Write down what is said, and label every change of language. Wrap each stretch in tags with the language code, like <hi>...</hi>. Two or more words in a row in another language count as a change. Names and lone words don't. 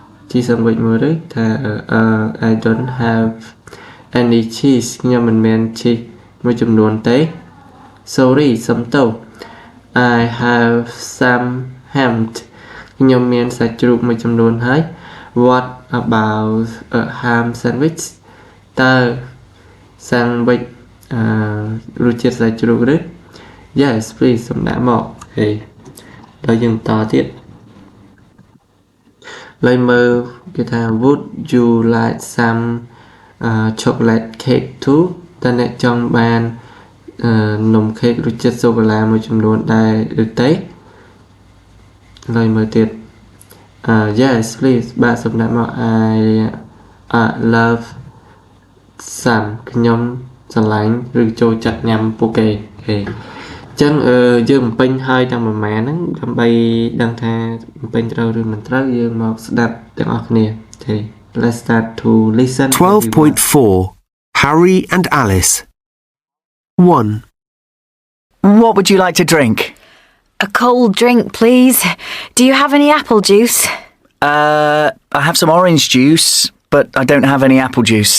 <km>ជីសាំវិចមើលទេថា</km> <en>I don't have any cheese</en> <km>ខ្ញុំមិនមាន cheese មួយចំនួនទេ sorry សុំទោស</km> <en>I have some ham</en> <km>ខ្ញុំមានសាច់ជ្រូកមួយចំនួនហើយ</km> <en>what about a ham sandwich</en> <km>តើ sandwich រសជាតិសាច់ជ្រូកឬ</km> <en>yes please</en> <km>សូមដាក់មកហេដល់យើងបន្តទៀត ឡើយមើលគេថា</km> <en>would you like some chocolate cake too</en> <km>តើអ្នកចង់បាននំខេករស ជាតិសូកូឡាមួយចំនួនដែរឬទេឡើយមើលទៀត</km> <en>yes please</en> <km>បាទសូមដាក់មក</km> <en>I love some</en> <km>ខ្ញុំស្រឡាញ់ឬចូលចិត្តញ៉ាំពួកគេអូចឹងយើងបំពេញហើយទាំងប្រមាណហ្នឹងដើម្បីដឹងថាបំពេញត្រូវឬមិនត្រូវយើងមកស្ដាប់ទាំងអស់គ្នាអូ</km> <en>let's start to listen 12.4 Harry and Alice 1. What would you like to drink? A cold drink, please. Do you have any apple juice? I have some orange juice, but I don't have any apple juice.</en>